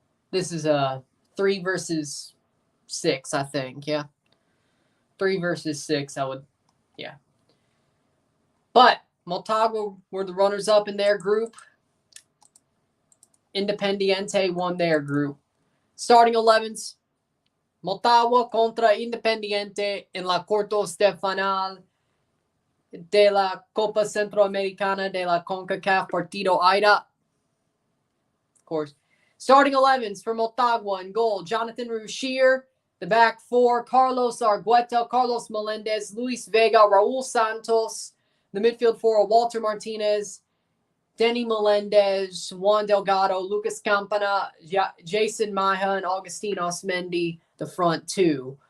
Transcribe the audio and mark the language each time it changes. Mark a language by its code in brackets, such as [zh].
[en] This is a 3 versus 6, I think. Yeah. 3 versus 6, yeah. But Motagua were the runners-up in their group. Independiente won their group. Starting 11s. [es] Motagua contra Independiente en la cuartos de final de la Copa Centroamericana de la CONCACAF Partido Ida. [en] Of course. Starting 11s for Motagua in goal. Jonathan Rushier. The back 4, Carlos Argueta, Carlos Melendez, Luis Vega, Raul Santos. The midfield 4, Walter Martinez, Denny Melendez, Juan Delgado, Lucas Campana, Jason Maja, and Agustin Osmendi, the front 2.